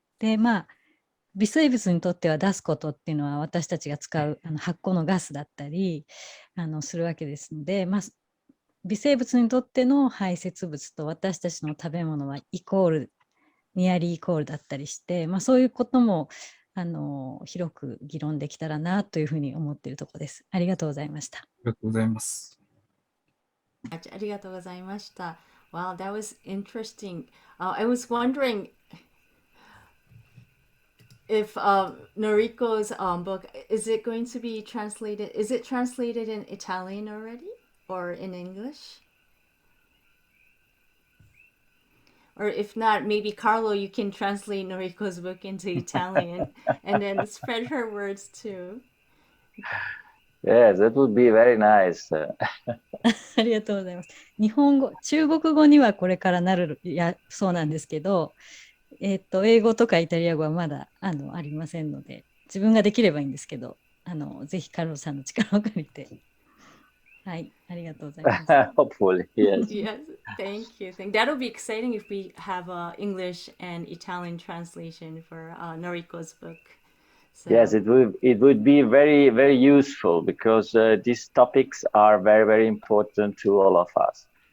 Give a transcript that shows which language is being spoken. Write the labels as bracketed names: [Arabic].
[Japanese] で、微生物にとっては出すことっていうのは私たちが使う発酵のガスだったりするわけですので、微生物にとっての排泄物と私たちの食べ物はイコール、ニアリーイコールだったりして、そういうことも広く議論できたらなというふうに思っているところです。ありがとうございました。ありがとうございます。ありがとうございました。 [English] Wow, that was interesting. I was wondering if Noriko's book, is it going to be translated? Is it translated in Italian already or in English? Or if not, maybe Carlo, you can translate Noriko's book into Italian and then spread her words too. Yes, that would be very nice. [Japanese] ありがとうございます。日本語、中国語にはこれからなるそうなんですけど、英語とかイタリア語はまだありませんので、自分ができればいいんですけど、ぜひカルロさんの力を借りて。はい、ありがとうございます。 [English] Hopefully, yes. Yes, thank you. That'll be exciting if we have English and Italian translation for Noriko's book. So, Yes, it would be very, very useful because these topics are very, very important to all of us.